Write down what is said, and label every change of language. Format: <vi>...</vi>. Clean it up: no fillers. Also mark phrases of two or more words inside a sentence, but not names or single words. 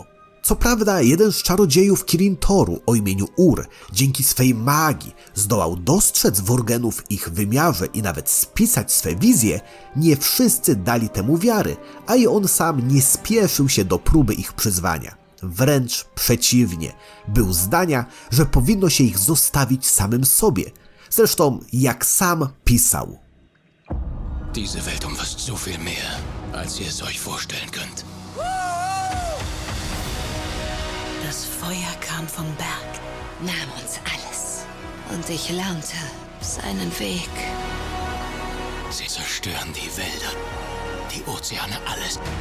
<pl>Co prawda jeden z czarodziejów Kirin-Toru o imieniu Ur dzięki swej magii zdołał dostrzec worgenów w ich wymiarze i nawet spisać swe wizje, nie wszyscy dali temu wiary, a i on sam nie spieszył się do próby ich przyzwania. Wręcz przeciwnie, był zdania, że powinno się ich zostawić samym sobie. Zresztą jak sam pisał.</pl> <de>Diese Welt umfasst so viel mehr, als ihr es euch vorstellen könnt. Das Feuer kam vom Berg, nahm uns alles. Und ich lernte seinen Weg. Sie zerstören die Wälder, die Ozeane, alles.</de>